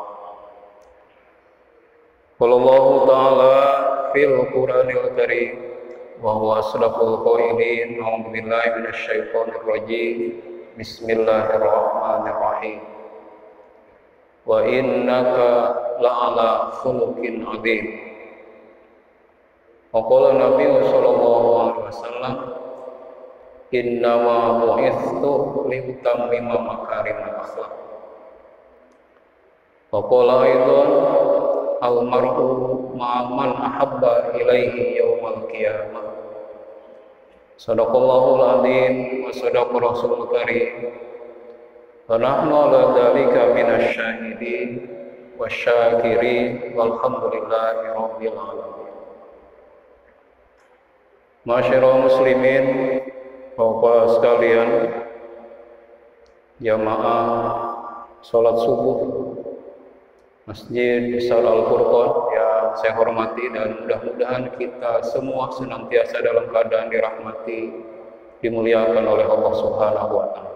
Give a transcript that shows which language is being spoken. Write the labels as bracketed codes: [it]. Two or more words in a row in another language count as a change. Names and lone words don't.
[ar] قال الله تعالى في القرآن الكريم وهو أصدق القائلين. أعوذ بالله من الشيطان الرجيم. بسم الله الرحمن الرحيم. وإنك لعلى خلق عظيم. وقال النبي صلى الله عليه وسلم، إنما بعثت لأتمم مكارم الأخلاق. وقال أيضا، المرء مع من أحب إليه يوم القيامة. صدق الله العظيم وصدق الرسول الكريم. ونحن على ذلك من الشاهدين والشاكرين والحمد لله رب العالمين. معاشر المسلمين, [id] Bapak sekalian, jamaah salat subuh Masjid Besar Al-Furqan yang saya hormati, dan mudah-mudahan kita semua senantiasa dalam keadaan dirahmati, dimuliakan oleh Allah [ar] سبحانه وتعالى.